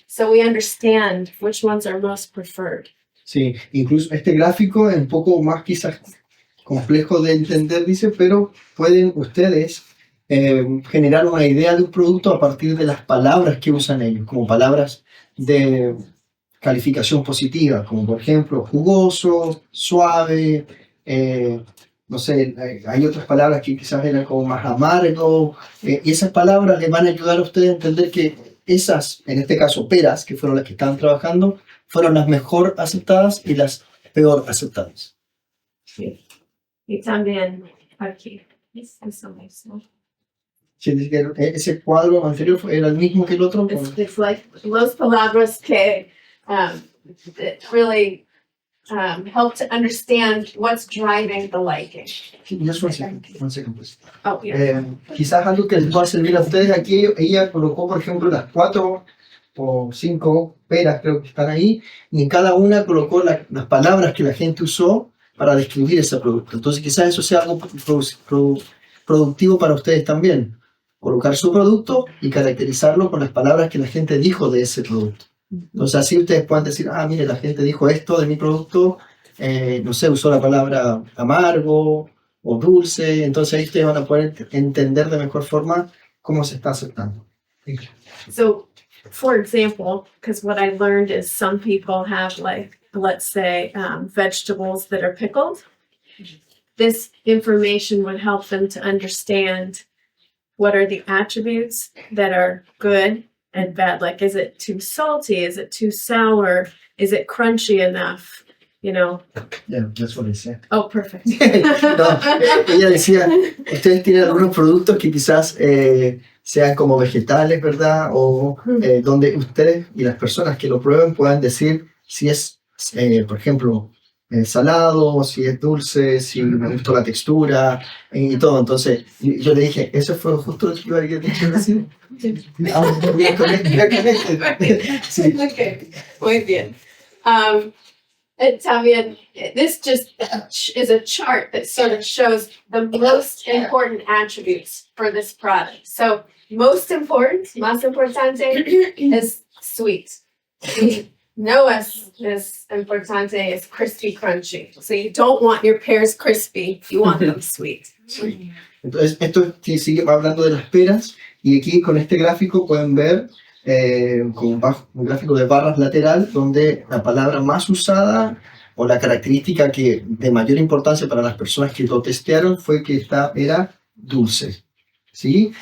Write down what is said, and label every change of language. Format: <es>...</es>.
<en>So we understand which ones are most preferred.</en> <es>Sí, incluso este gráfico es un poco más quizás complejo de entender, dice, pero pueden ustedes generar una idea de un producto a partir de las palabras que usan ellos, como palabras de calificación positiva, como por ejemplo jugoso, suave, no sé, hay otras palabras que quizás eran como más amargo, y esas palabras les van a ayudar a ustedes a entender que esas, en este caso peras, que fueron las que estaban trabajando, fueron las mejor aceptadas y las peor aceptadas. Y también aquí. Eso mismo. Sí, ese cuadro anterior era el mismo que el otro.</es> <en>It's like</en> <es>las palabras que</es> <en>that really help to understand what's driving the liking. Just one second, please. Oh, yeah.</en> <es>Quizás algo que les pueda servir a ustedes aquí, ella colocó, por ejemplo, las 4 o 5 peras, creo que están ahí, y en cada una colocó las palabras que la gente usó para describir ese producto. Entonces quizás eso sea algo productivo para ustedes también. Colocar su producto y caracterizarlo con las palabras que la gente dijo de ese producto. Entonces así ustedes pueden decir, mire, la gente dijo esto de mi producto, no sé, usó la palabra amargo o dulce, entonces ahí ustedes van a poder entender de mejor forma cómo se está aceptando.</es> <en>So, for example, because what I learned is some people have, like, let's say, vegetables that are pickled. This information would help them to understand what are the attributes that are good and bad. Like, is it too salty? Is it too sour? Is it crunchy enough? you know. Yeah, that's what I said. Oh, perfect.</en> <es>No, ella decía, ustedes tienen algunos productos que quizás sean como vegetales, ¿verdad? O donde ustedes y las personas que lo prueben puedan decir si es, por ejemplo, salado, si es dulce, si me gustó la textura y todo. Entonces, yo le dije, eso fue justo lo que yo había dicho recién. Bien conecte. Sí.</es> <en>Okay,</en> <es>muy bien. También,</es> <en>this just is a chart that sort of shows the most important attributes for this product. So, most important,</en> <es>más importante,</es> <en>is sweet.</en> <es>No es importante, es</es> <en>crispy, crunchy. So you don't want your pears crispy, you want them sweet.</en> <es>Sí. Entonces, esto sigue hablando de las peras, y aquí con este gráfico pueden ver con un gráfico de barras lateral, donde la palabra más usada o la característica que de mayor importancia para las personas que lo testearon fue que esta era dulce, ¿sí?</es>